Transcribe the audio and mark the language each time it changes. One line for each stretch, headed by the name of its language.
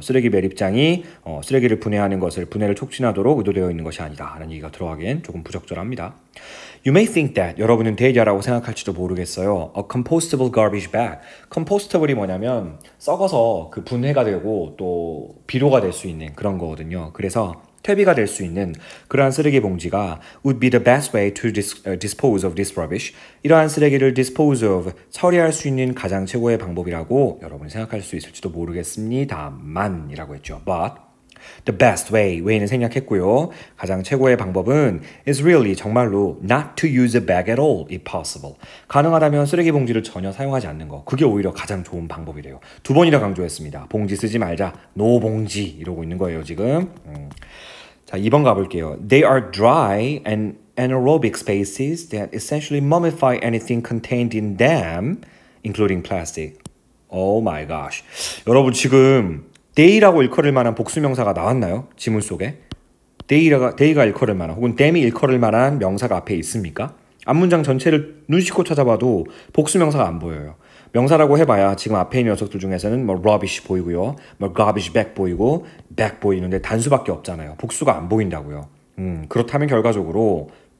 Korean: 쓰레기 매립장이 쓰레기를 분해하는 것을, 분해를 촉진하도록 의도되어 있는 것이 아니다 라는 얘기가 들어가기엔 조금 부적절합니다.
English: You may think that,
Korean: 여러분은 대리하라고 생각할지도 모르겠어요. A compostable garbage bag. compostable이 뭐냐면 썩어서 그 분해가 되고 또 비료가 될 수 있는 그런 거거든요. 그래서 퇴비가 될 수 있는 그러한 쓰레기 봉지가
English: would be the best way to dispose of this rubbish.
Korean: 이러한 쓰레기를 dispose of, 처리할 수 있는 가장 최고의 방법이라고 여러분이 생각할 수 있을지도 모르겠습니다만 이라고 했죠.
English: But the best way는
Korean: 생략했고요. 가장 최고의 방법은
English: is really,
Korean: 정말로
English: not to use a bag at all if possible.
Korean: 가능하다면 쓰레기 봉지를 전혀 사용하지 않는 거. 그게 오히려 가장 좋은 방법이래요. 2번이나 강조했습니다. 봉지 쓰지 말자. 노 봉지 이러고 있는 거예요, 지금. 자, 2번 가볼게요.
English: They are dry and anaerobic spaces that essentially mummify anything contained in them, including plastic. Oh my gosh.
Korean: 여러분 지금 they라고 일컬을 만한 복수명사가 나왔나요? 지문 속에? they가 일컬을 만한, 혹은 them이 일컬을 만한 명사가 앞에 있습니까? 앞문장 전체를 눈치껏 찾아봐도 복수명사가 안 보여요. 명사라고 해봐야 지금 앞에 있는 녀석들 중에서는 뭐 rubbish 보이고요, 뭐 garbage bag 보이고 bag 보이는데 단수밖에 없잖아요. 복수가 안 보인다고요. 그렇다면 결과적으로